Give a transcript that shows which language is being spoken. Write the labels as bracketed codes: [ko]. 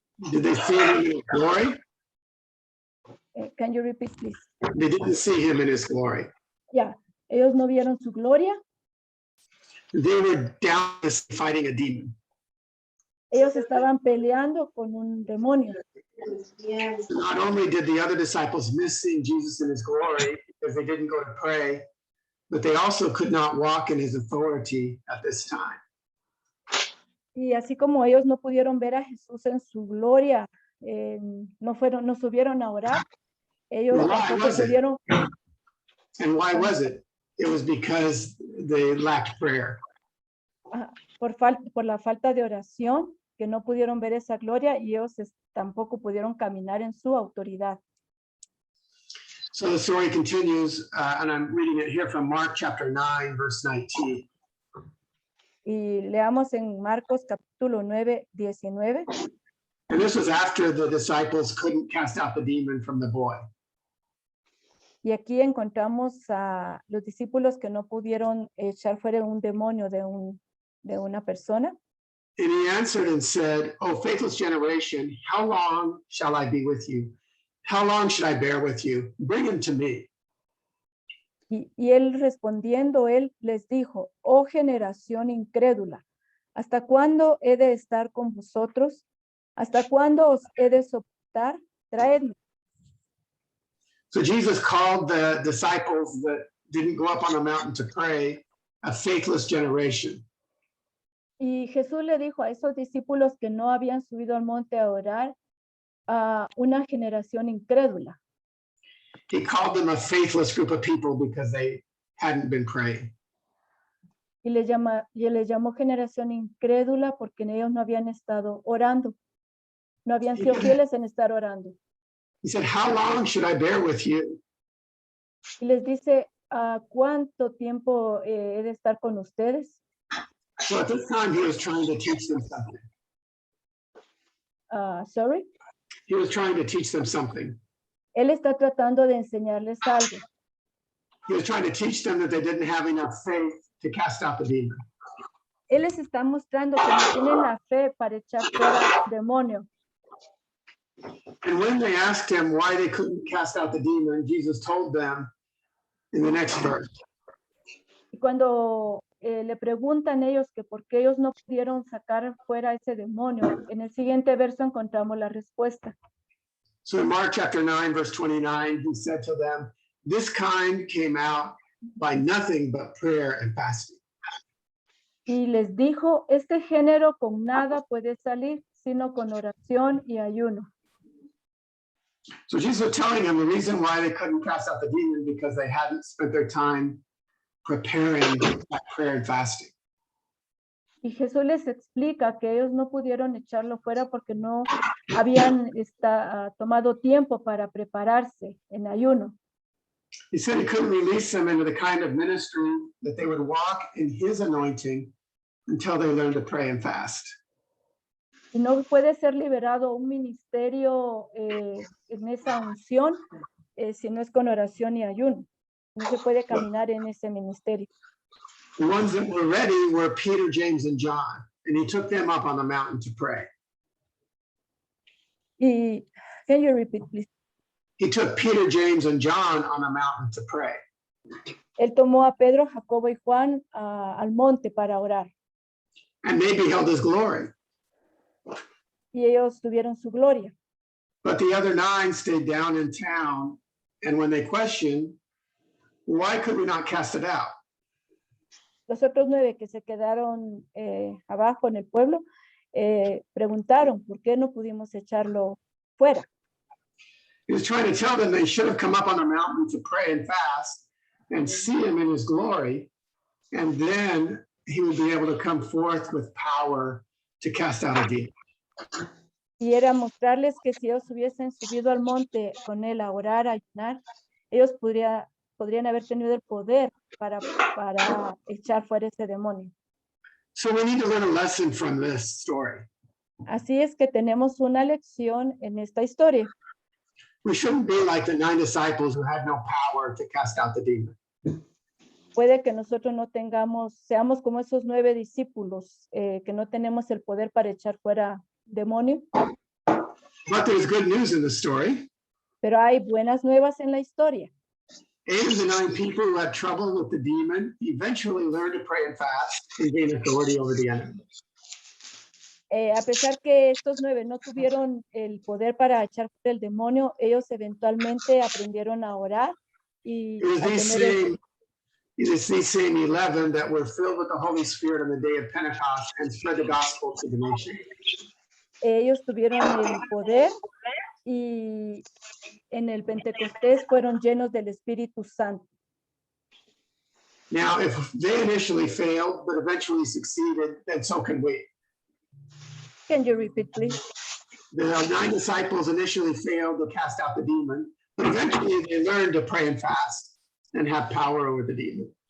[en] Did they see him in his glory? Can you repeat, please? They didn't see him in his glory. [es] Ya, ellos no vieron su gloria. [en] They were down fighting a demon. [es] Ellos estaban peleando con un demonio. [en] Not only did the other disciples miss seeing Jesus in his glory because they didn't go to pray, but they also could not walk in his authority at this time. [es] Y así como ellos no pudieron ver a Jesús en su gloria, no subieron a orar, ellos [en] Why [es] tampoco [en] was it? [es] pudieron, [en] And why was it? It was because they lacked prayer. [es] por la falta de oración, que no pudieron ver esa gloria y ellos tampoco pudieron caminar en su autoridad. [en] So the story continues, and I'm reading it here from Mark chapter 9, verse 19. [es] Y leamos en Marcos capítulo 9, 19. [en] And this was after the disciples couldn't cast out the demon from the boy. [es] Y aquí encontramos a los discípulos que no pudieron echar fuera un demonio de una persona. [en] And he answered and said, "O faithless generation, how long shall I be with you? How long should I bear with you? Bring him to me." [es] Y él respondiendo, él les dijo, oh generación incrédula, ¿hasta cuándo he de estar con vosotros? ¿Hasta cuándo os he de soportar? Traedme. [en] So Jesus called the disciples that didn't go up on the mountain to pray a faithless generation. [es] Y Jesús le dijo a esos discípulos que no habían subido al monte a orar, a una generación incrédula. [en] He called them a faithless group of people because they hadn't been praying. [es] Y le llamó generación incrédula porque ellos no habían estado orando. No habían sido fieles en estar orando. [en] He said, "How long should I bear with you?" [es] Y les dice, ¿cuánto tiempo he de estar con ustedes? [en] So at this time, he was trying to teach them something. Sorry. He was trying to teach them something. [es] Él está tratando de enseñarles algo. [en] He was trying to teach them that they didn't have enough faith to cast out the demon. [es] Él les está mostrando que no tienen la fe para echar fuera al demonio. [en] And when they asked him why they couldn't cast out the demon, Jesus told them in the next verse. [es] Y cuando le preguntan ellos que por qué ellos no pudieron sacar fuera ese demonio, en el siguiente verso encontramos la respuesta. [en] So in Mark chapter 9, verse 29, he said to them, "This kind came out by nothing but prayer and fasting." [es] Y les dijo, este género con nada puede salir, sino con oración y ayuno. [en] So Jesus was telling them the reason why they couldn't cast out the demon because they hadn't spent their time preparing that prayer and fasting. [es] Y Jesús les explica que ellos no pudieron echarlo fuera porque no habían tomado tiempo para prepararse en ayuno. [en] He said he couldn't release them into the kind of ministry that they would walk in his anointing until they learned to pray and fast. [es] Y no puede ser liberado un ministerio en esa unción si no es con oración y ayuno. No se puede caminar en ese ministerio. [en] The ones that were ready were Peter, James, and John, and he took them up on the mountain to pray. Y, can you repeat, please? He took Peter, James, and John on a mountain to pray. [es] Él tomó a Pedro, Jacobo y Juan al monte para orar. [en] And they beheld his glory. [es] Y ellos tuvieron su gloria. [en] But the other 9 stayed down in town, and when they questioned, why could we not cast it out? [es] Los otros 9 que se quedaron abajo en el pueblo preguntaron, ¿por qué no pudimos echarlo fuera? [en] He was trying to tell them they should have come up on the mountain to pray and fast and see him in his glory, and then he would be able to come forth with power to cast out a demon. [es] Y era mostrarles que si ellos hubiesen subido al monte con él a orar, a ayunar, ellos podrían haber tenido el poder para echar fuera ese demonio. [en] So we need to learn a lesson from this story. [es] Así es que tenemos una lección en esta historia. [en] we shouldn't be like the 9 disciples who had no power to cast out the demon. [es] Puede que nosotros no tengamos, seamos como esos 9 discípulos que no tenemos el poder para echar fuera demonios, [en] But there's good news in the story. [es] pero hay buenas nuevas en la historia. [en] 8 of the 9 people who had trouble with the demon eventually learned to pray and fast and gain authority over the enemy. [es] A pesar que estos 9 no tuvieron el poder para echar fuera el demonio, ellos eventualmente aprendieron a orar y [en] It was [es] a tener [en] these same 11 that were filled with the Holy Spirit on the day of Pentecost and spread the gospel to the nation. [es] ellos tuvieron el poder y en el Pentecostés fueron llenos del Espíritu Santo. [en] Now, if they initially failed, but eventually succeeded, then so can we. Can you repeat, please? The 9 disciples initially failed to cast out the demon, but eventually they learned to pray and fast and have power over the demon.